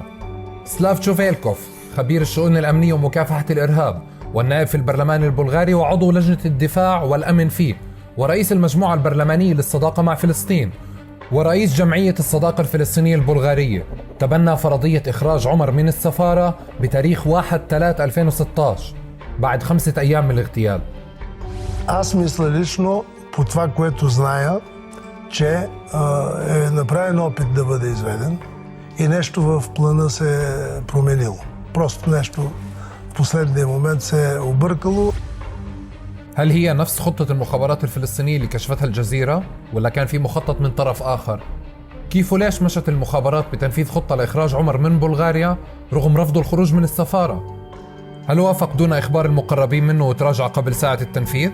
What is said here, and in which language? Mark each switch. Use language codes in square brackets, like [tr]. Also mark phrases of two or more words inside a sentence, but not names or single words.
[ar] سلاف تشوفيلكوف خبير الشؤون الأمنية ومكافحة الإرهاب والنائب في البرلمان البلغاري وعضو لجنة الدفاع والأمن فيه ورئيس المجموعة البرلمانية للصداقة مع فلسطين ورئيس جمعية الصداقة الفلسطينية البلغارية تبنى فرضية إخراج عمر من السفارة بتاريخ 1/3/2016 بعد 5 أيام من الاغتيال. [bg] Аз мисля лично, по това, което зная, че е направен опит да бъде изведен и нещо в плана се е променило. Просто нещо в последния момент се е объркало. [ar] هل هي نفس خطة المخابرات الفلسطينية اللي كشفتها الجزيرة ولا كان في مخطط من طرف آخر؟ كيف وليش مشت المخابرات بتنفيذ خطة لإخراج عمر من بلغاريا رغم رفض الخروج من السفارة؟ هل وافق دون إخبار المقربين منه وتراجع قبل ساعة التنفيذ؟